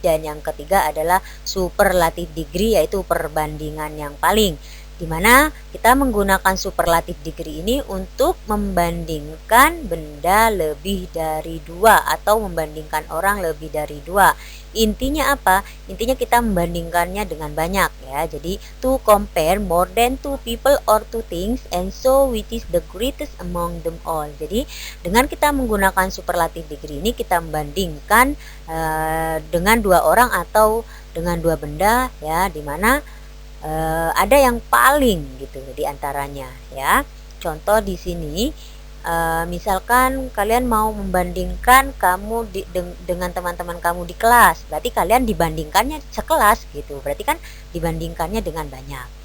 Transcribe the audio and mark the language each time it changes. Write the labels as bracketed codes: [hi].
[id] Dan yang ketiga adalah superlative degree, yaitu perbandingan yang paling. Dimana kita menggunakan superlative degree ini untuk membandingkan benda lebih dari dua atau membandingkan orang lebih dari dua. Intinya apa? Intinya kita membandingkannya dengan banyak ya. Jadi [en] to compare more than two people or two things and so which is the greatest among them all. [id] Jadi dengan kita menggunakan superlative degree ini kita membandingkan dengan dua orang atau dengan dua benda ya, dimana ada yang paling gitu di antaranya ya. Contoh di sini misalkan kalian mau membandingkan kamu dengan teman-teman kamu di kelas, berarti kalian dibandingkannya sekelas gitu, berarti kan dibandingkannya dengan banyak.